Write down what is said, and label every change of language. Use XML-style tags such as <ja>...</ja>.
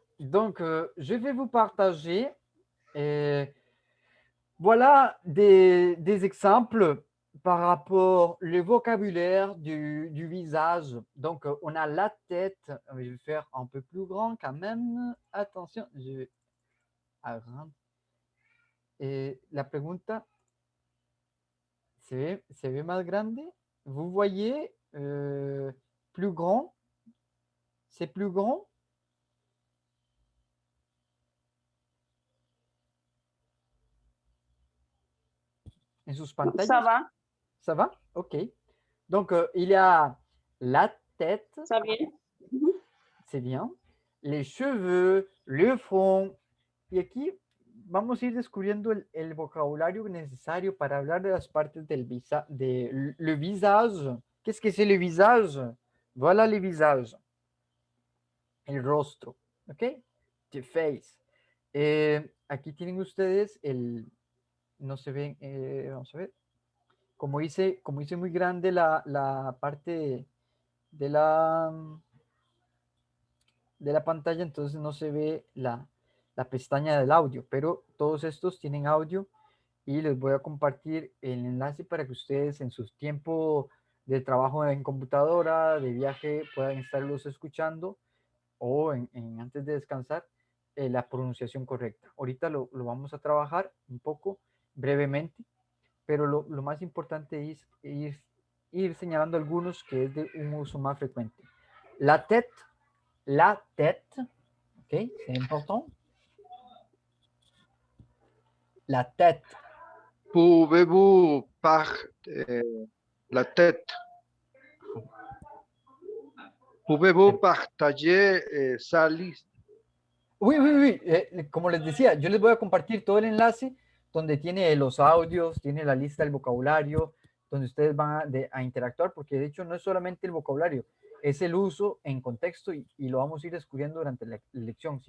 <fr>Donc, je vais vous partager voilà des exemples par rapport au vocabulaire du visage. Donc, on a la tête. Je vais faire un peu plus grand quand même. Attention, je vais agrandir.</fr> <es>Et la pregunta, ¿se ve más grande?</es> <fr>Vous voyez plus grand? C'est plus grand?</fr> <es>En sus</es> <fr>Ça</fr> <es>pantallas?</es> <fr>va? Ça va? Ok. Donc, il y a la tête, Ça vient? Mhm. c'est bien, les cheveux, le front.</fr> <es>Y aquí vamos a ir descubriendo el vocabulario necesario para hablar de las partes del le visage.</es> <fr>Qu'est-ce que c'est le visage? Voilà le visage.</fr> <es>El rostro.</es> <fr>¿Ok?</fr> <en>The face.</en> <es>Aquí tienen ustedes no se ven, vamos a ver. Como hice muy grande la parte de la pantalla, entonces no se ve la pestaña del audio, pero todos estos tienen audio y les voy a compartir el enlace para que ustedes en su tiempo de trabajo en computadora, de viaje, puedan estarlos escuchando o antes de descansar la pronunciación correcta. Ahorita lo vamos a trabajar un poco brevemente, pero lo más importante es ir señalando algunos que es de un uso más frecuente.</es> <fr>La tête, ok, c'est important. La tête. Pouvez-vous par la tête, pouvez-vous partager sa liste?</fr> <es>Oui, como les decía, yo les voy a compartir todo el enlace donde tiene los audios, tiene la lista del vocabulario, donde ustedes van a interactuar, porque de hecho no es solamente el vocabulario, es el uso en contexto y lo vamos a ir descubriendo durante la lección.</es>